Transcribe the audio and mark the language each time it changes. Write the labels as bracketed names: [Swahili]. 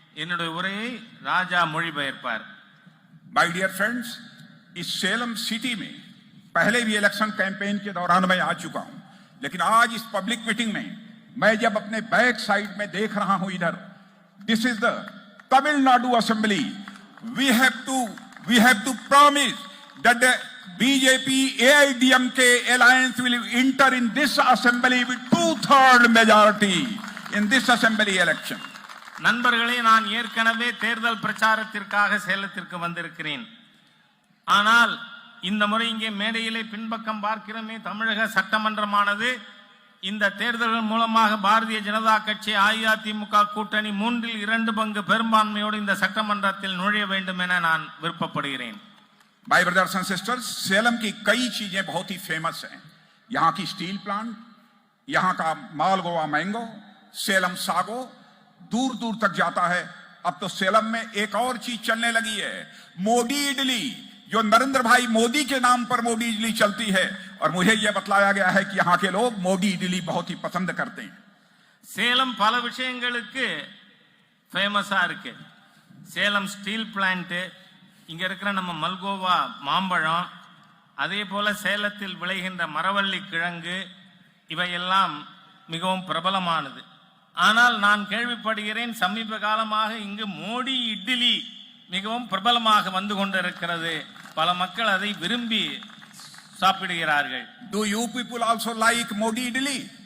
[Tamil] என்னுடைய உரையை ராஜா மொழிபெயர்ப்பார். [English] My dear friends, [Hindi] इस सेलम सिटी में पहले भी इलेक्शन कैंपेन के दौरान मैं आ चुका हूं, लेकिन आज इस पब्लिक मीटिंग में मैं जब अपने बैक साइड में देख रहा हूं इधर, [English] This is the Tamil Nadu assembly. We have to promise that the BJP AIDMK alliance will enter in this assembly with 2/3 majority in this assembly election. [Tamil] நண்பர்களே, நான் ஏற்கனவே தேர்தல் பிரச்சாரத்திற்காக சேலத்திற்கு வந்திருக்கிறேன். ஆனால் இந்த முறை இங்கே மேடையிலே பின்பக்கம் பார்க்கிறோமே, தமிழக சட்டமன்றமானது இந்த தேர்தல்கள் மூலமாக பாரதிய ஜனதா கட்சி அஇஅதிமுக கூட்டணி 2/3 பங்கு பெரும்பான்மையோடு இந்த சட்டமன்றத்தில் நுழைய வேண்டும் என நான் விருப்பப்படுகிறேன். [English] My brothers and sisters, [Hindi] Salem की कई चीजें बहुत ही फेमस हैं. यहाँ की स्टील प्लांट, यहाँ का मालगोवा मैंगो, सेलम सागो दूर दूर तक जाता है. अब तो सेलम में एक और चीज चलने लगी है, मोदी इडली, जो नरेंद्र भाई मोदी के नाम पर मोदी इडली चलती है. और मुझे यह बतलाया गया है कि यहाँ के लोग मोदी इडली बहुत ही पसंद करते हैं. [Tamil] சேலம் பல விஷயங்களுக்கு ஃபேமஸா இருக்கு. சேலம் ஸ்டீல் பிளான்ட், இங்க இருக்கிற நம்ம மல்கோவா மாம்பழம், அதே போல சேலத்தில் விளைகின்ற மரவள்ளி கிழங்கு, இவையெல்லாம் மிகவும் பிரபலமானது. ஆனால் நான் கேள்விப்படுகிறேன், சமீப காலமாக இங்கு மோடி இட்லி மிகவும் பிரபலமாக வந்து கொண்டிருக்கிறது. பல மக்கள் அதை விரும்பி சாப்பிடுகிறார்கள். [English] Do you people also like Modi idli?